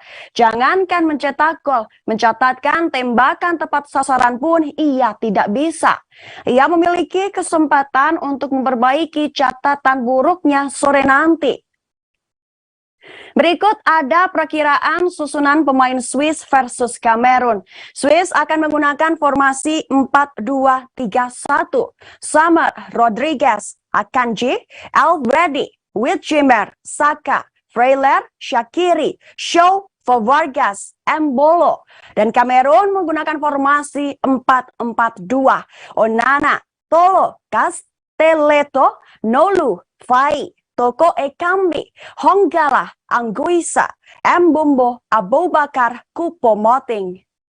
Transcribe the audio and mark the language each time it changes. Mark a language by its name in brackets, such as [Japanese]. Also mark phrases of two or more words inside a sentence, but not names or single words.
[Indonesian] Jangankan mencetak gol, mencatatkan tembakan tepat sasaran pun ia tidak bisa. Ia memiliki kesempatan untuk memperbaiki catatan buruknya sore nanti. Berikut ada perakiraan susunan pemain Swiss versus Kamerun. Swiss akan menggunakan formasi 4-2-3-1. Summer, Rodriguez, Akanji, Albredi, Witjimer, Saka, Freyler, Shaqiri, Shaw, Vargas, Embolo. Dan Kamerun menggunakan formasi 4-4-2. Onana, Tolo, Castelletto, Nolu, Fai, Toko Ekambi, Honggala, Anguissa, Mbombo, Aboubakar, Choupo-Moting.